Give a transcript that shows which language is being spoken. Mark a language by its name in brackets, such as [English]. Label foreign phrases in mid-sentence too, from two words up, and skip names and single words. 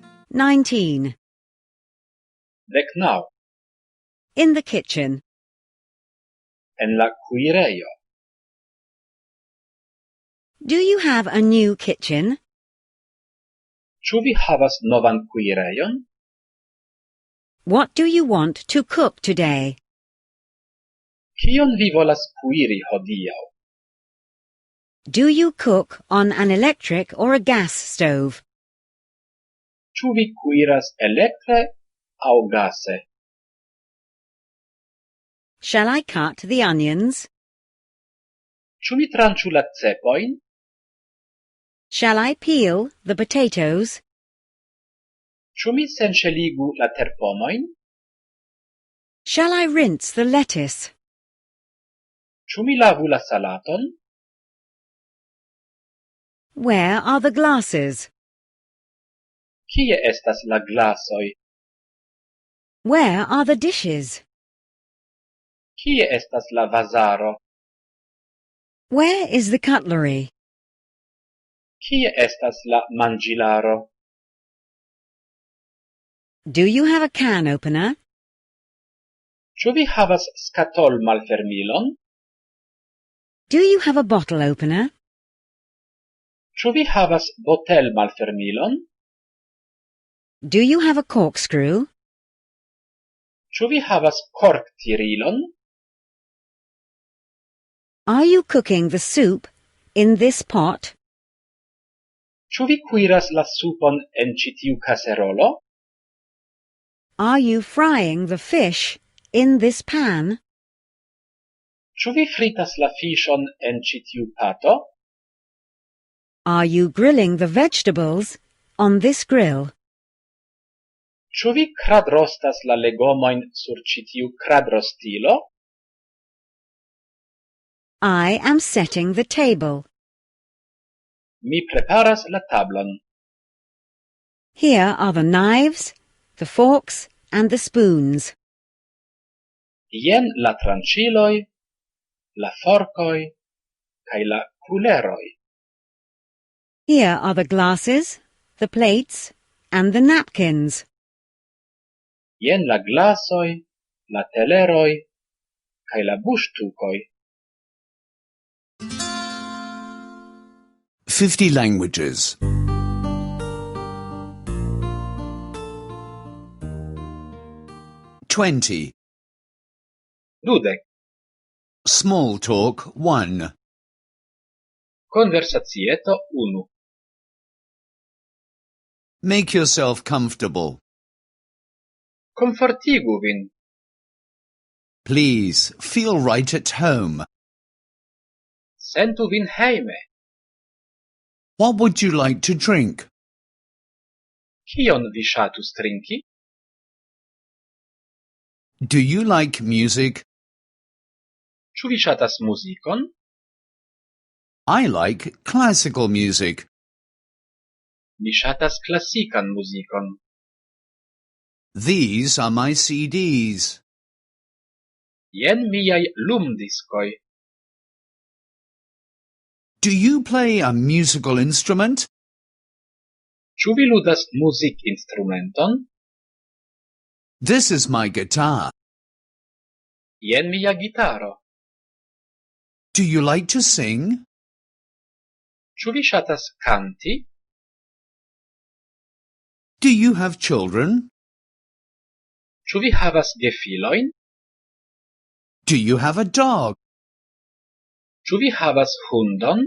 [English] 19. 19. In the kitchen. [Esperanto] En la kuirejo. [English] Do you have a new kitchen? [Esperanto] Ĉu vi havas novan kuirejon? [English] What do you want to cook today? [Esperanto] Kion vi volas kuiri hodiaŭ? [English] Do you cook on an electric or a gas stove? [Esperanto] Ĉu vi kuiras elektre aŭ gase? [English] Shall I cut the onions? [Esperanto] Ĉu mi tranĉu la cepojn? [English] Shall I peel the potatoes? [Esperanto] Ĉu mi senŝeligu la terpomojn? [English] Shall I rinse the lettuce? [Esperanto] Ĉu mi lavu la salaton? [English] Where are the glasses? [Esperanto] Kie estas la glasoj? [English] Where are the dishes? [Esperanto] Kie estas la vazaro? [English] Where is the cutlery? [Esperanto] Kie estas la manĝilaro? [English] Do you have a can opener? [Esperanto] Ĉu vi havas skatolmalfermilon? [English] Do you have a bottle opener? [Esperanto] Ĉu vi havas botelmalfermilon? [English] Do you have a corkscrew? [Esperanto] Ĉu vi havas korktirilon? [English] Are you cooking the soup in this pot? [Esperanto] Ĉu vi kuiras la supon en ĉi tiu kaserolo? [English] Are you frying the fish in this pan? [Esperanto] Ĉu vi fritas la fiŝon en ĉi tiu pato? [English] Are you grilling the vegetables on this grill? [Esperanto] Ĉu vi kradrostas la legomojn sur ĉi tiu kradrostilo? [English] I am setting the table. [Esperanto] Mi preparas la tablon. [English] Here are the knives, the forks, and the spoons. [Esperanto] Jen la tranĉiloj, la forkoj kaj la kuleroj. [English] Here are the glasses, the plates, and the napkins. [Esperanto] Jen la glasoj, la teleroj kaj la buŝtukoj. [English] 50 languages. 20. 20. Small talk 1. [Esperanto] Konversacieto 1. [English] Make yourself comfortable. [Esperanto] Komfortigu vin. [English] Please, feel right at home. [Esperanto] Sentu vin hejme. [English] What would you like to drink? [Esperanto] Kion vi ŝatus trinki? [English] Do you like music? [Esperanto] Ĉu vi ŝatas muzikon? [English] I like classical music. [Esperanto] Mi ŝatas klasikan muzikon. [English] These are my CDs. [Esperanto] Jen miaj lumdiskoj. [English] Do you play a musical instrument? [Esperanto] Ĉu vi ludas muzikinstrumenton? [English] This is my guitar. [Esperanto] Jen mia gitaro. [English] Do you like to sing? [Esperanto] Ĉu vi ŝatas kanti? [English] Do you have children? [Esperanto] Ĉu vi havas gefilojn? [English] Do you have a dog? [Esperanto] Ĉu vi havas hundon?